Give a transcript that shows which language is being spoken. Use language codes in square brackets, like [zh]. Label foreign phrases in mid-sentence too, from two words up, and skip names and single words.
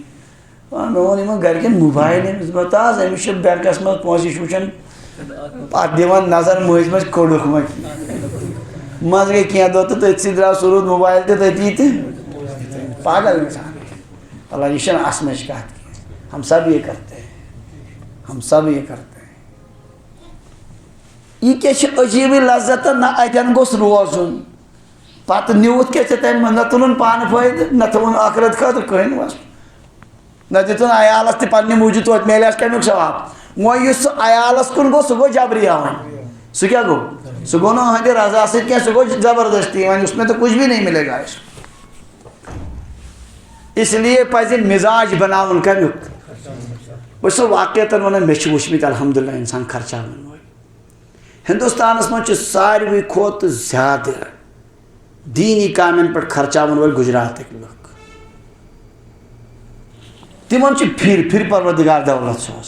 [ks] مےٚ ووٚن یِمن گرِکٮ۪ن موبایل أمِس دوٚپ حظ أمِس چھُ بینکس منٛز پونٛسہٕ یہِ چھُ وٕچھان پتہٕ دِوان نظر مٔنٛزۍ مٔنٛزۍ کوٚڑُکھ وۄنۍ. منٛزٕ گٔے کینٛہہ دۄہ تہٕ تٔتھۍ سٕے درٛاو سُہ روٗد موبایل تہِ تٔتی تہٕ پاگل اِنسان. اللہ یہِ چھَنہٕ اَسنٕچ کَتھ کینٛہہ. [ur] ہم سب یہ کرتے ہیں ہم سب یہ کرتے ہیں. [ks] یہِ کیٛاہ چھِ عجیٖبٕے لذت نہ اَتٮ۪ن گوٚژھ روزُن. پتہٕ نیوٗتھ کیٛاہ ژےٚ تَمہِ منٛز نہ تُلُن پانہٕ فٲیدٕ نہ تھوٚوُن ٲخرت خٲطرٕ کٕہٕنۍ وَس نہ دِتُن عیالس تہِ پننہِ موٗجوٗب توتہِ میلہِ اَسہِ کَمیُک ثواب. وۄنۍ یُس سُہ عیالس کُن گوٚو سُہ گوٚو جبری وۄنۍ. سُہ کیٛاہ گوٚو سُہ گوٚو نہٕ أہٕنٛدِ رضا سۭتۍ کینٛہہ سُہ گوٚو زبردستی. [ur] وۄنۍ اس میں تو کچھ بھی نہیں ملے گا. اس لیے [ks] پزِ مزاج بناوُن کمیُک. بہٕ چھُس واقعتن ونان مےٚ چھِ وٕچھمٕتۍ الحمدُاللہ انسان خرچاوان وٲلۍ. ہندوستانس منٛز چھِ ساروی کھۄتہٕ زیادٕ دیٖنی کامٮ۪ن پٮ۪ٹھ خرچاوان وٲلۍ گُجراتٕکۍ لُکھ. تِمن چھِ پھِرِ پروردگار دولت سوزان.